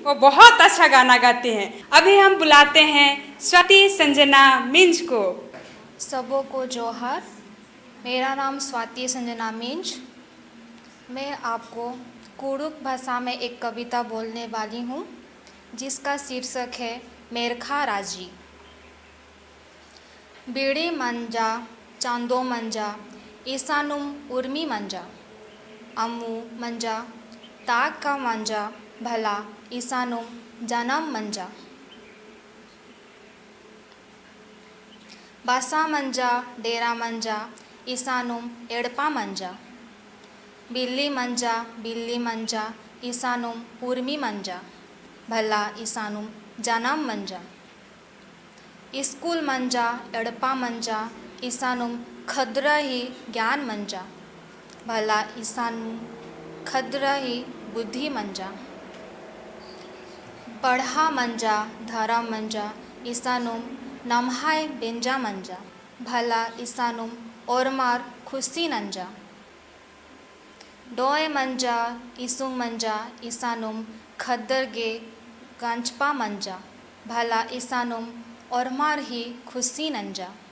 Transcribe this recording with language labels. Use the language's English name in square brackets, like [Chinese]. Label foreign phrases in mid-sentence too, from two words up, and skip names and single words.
[Hindi] वो बहुत अच्छा गाना गाते हैं। अभी हम बुलाते हैं स्वाति संजना मिंज को। सबों को जोहार। मेरा नाम स्वाति संजना मिंज। मैं आपको कुड़ुक भाषा में एक कविता बोलने वाली हूँ, जिसका शीर्षक है मेरखा राजी। [Kurukh] बीड़ी मंजा चांदो मंजा ईसानुम उर्मी मंजा, अम्मू मंजा ताक का मंजा भला ईसानुम जन्म मंजा। बासा मंजा डेरा मंजा ईसानुम एड़पा मंजा, बिल्ली मंजा ईसानुम उर्मी मंजा भला ईसानुम जन्म मंजा। स्कूल मंजा एड़पा मंजा ईसानुम खद्र ही ज्ञान मंजा भला ईसानुम खद्र ही बुद्धि मंजा। बढ़ा मंजा धर्म मंजा ईसानुम नमहाय बेंजा मंजा भला ईसानुम ओरमार खुशी नंजा। डोय मंजा ईसुम मंजा ईसानुम खद्दर गे गंचपा मंजा भला ईसानुम ओरमार ही खुशी नंजा।